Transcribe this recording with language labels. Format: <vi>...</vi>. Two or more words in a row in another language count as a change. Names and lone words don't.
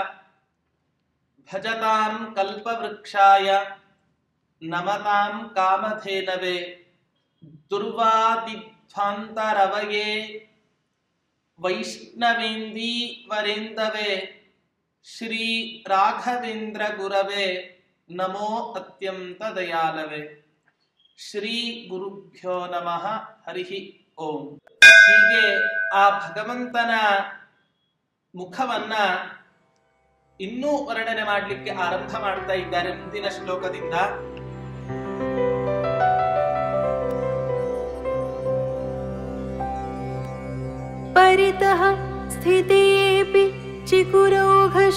<sa>भजतां कल्पवृक्षाय नमतां कामधेनवे दुर्वादिध्वान्तरवये वैष्णवेन्दीवरेन्दवे श्री राघवेन्द्र गुरवे नमो अत्यन्तदयालवे. ಶ್ರೀ ಗುರುಭ್ಯೋ ನಮಃ. ಹರಿ ಓಂ.</sa> <kn>ಹೀಗೆ ಆ ಭಗವಂತನ ಮುಖವನ್ನ ಇನ್ನೂ ವರ್ಣನೆ ಮಾಡಲಿಕ್ಕೆ ಆರಂಭ ಮಾಡ್ತಾ ಇದ್ದಾರೆ ಮುಂದಿನ ಶ್ಲೋಕದಿಂದ.</kn> <sa>ಪರಿತಃ ಸ್ಥಿತೇಪಿ ಚಿಕುರೌಘ</sa>